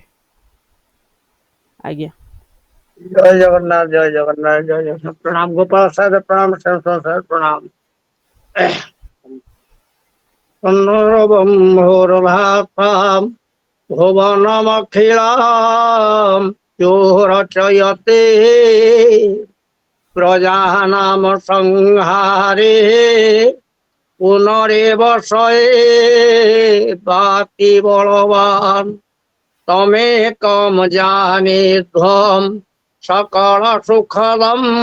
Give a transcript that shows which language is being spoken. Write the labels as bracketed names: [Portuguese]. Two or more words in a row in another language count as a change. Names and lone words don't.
[Odia] ଆଜ୍ଞା। ଜୟ ଜଗନ୍ନାଥ, ଜୟ ଜଗନ୍ନାଥ, ଜୟ ଜଗନ୍ନାଥ। ପ୍ରଣାମ ଗୋପାଳ ସାହେବ, ପ୍ରଣାମ ସାହେବ, ପ୍ରଣାମ। [Sanskrit] ଭୋର ଭାତାମ୍ ଭୁବନମଖିଳାମ୍ यो रचयते प्रजानाम संहारे पुनरेव सये बाति बलवान तमेकं जानेध्वं सकल सुखदं